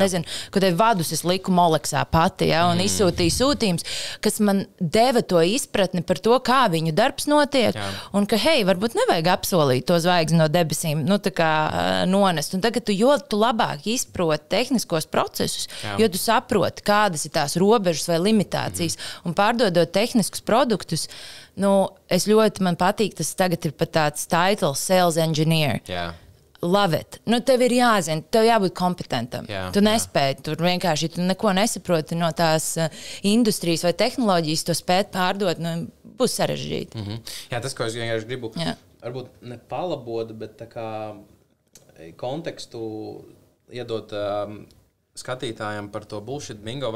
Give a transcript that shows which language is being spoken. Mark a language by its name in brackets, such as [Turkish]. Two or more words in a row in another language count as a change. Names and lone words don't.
[Latvian] Nezinu, kad vadus es liku Moleksā pati, un izsūtīju sūtījums, kas man deva to izpratni par to, kā viņu darbs notiek, un ka, hei, varbūt nevajag apsolīt to zvaigzni no debesīm, nu tā kā nonest. Un tagad tu labāk izproti tehniskos procesus, jo tu saproti, kādas ir tās robežas vai limitācijas, un pārdodot tehniskus produktus, nu, man patīk, tas tagad ir pat tāds title, [English] sales engineer. Love it. [Latvian] Nu, tev ir jāzina, tev jābūt kompetentam. Tu nespēji, tur vienkārši, tu neko nesaproti no tās industrijas vai tehnoloģijas, to spēt pārdot, nu, būs sarežģīti. Jā, tas, ko es vienkārši gribu, varbūt ne palabot, bet tā kā kontekstu iedot skatītājiem par to [English] bullshit bingo,